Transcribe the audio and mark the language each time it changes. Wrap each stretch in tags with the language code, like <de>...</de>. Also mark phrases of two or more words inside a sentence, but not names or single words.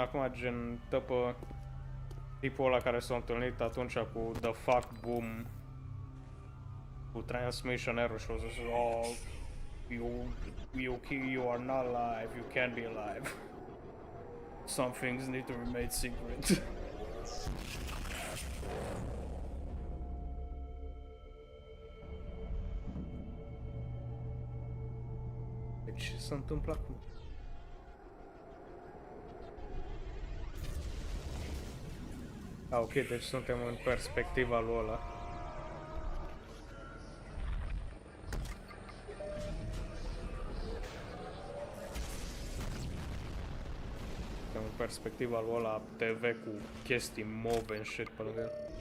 <ro>acum, gen, după tipul ăla care s-a întâlnit atunci cu The Fuck Boom, cu Transmission Error și o zis,</ro> <en>oh, you are not alive, you can't be alive. Some things need to remain secret.</en> <ro>Ce se întâmplă acum? Ok, deci suntem în perspectiva lui ăla. Suntem în perspectiva lui ăla TV cu chestii</ro> <en>move and shit</en> <ro>pe lângă el.</ro>